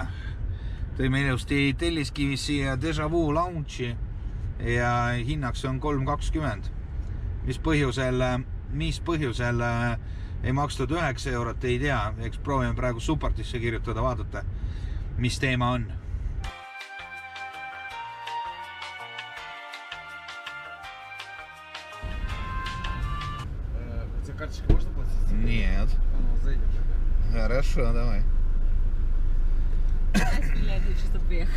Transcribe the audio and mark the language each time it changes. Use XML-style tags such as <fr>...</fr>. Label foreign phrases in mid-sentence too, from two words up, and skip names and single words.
<et>Tõime ilusti Telliskivisse ja Deja Vu Lounge'i ja hinnaks on 3,20. Mis põhjusel ei makstud 9 eurot, ei tea. Eks proovime praegu supportisse kirjutada, vaadata, mis teema on.</et> <ru>Карточкой можно платить? Нет. Зайдем тогда. Хорошо, давай. Блядь, вы чисто приехали.</ru>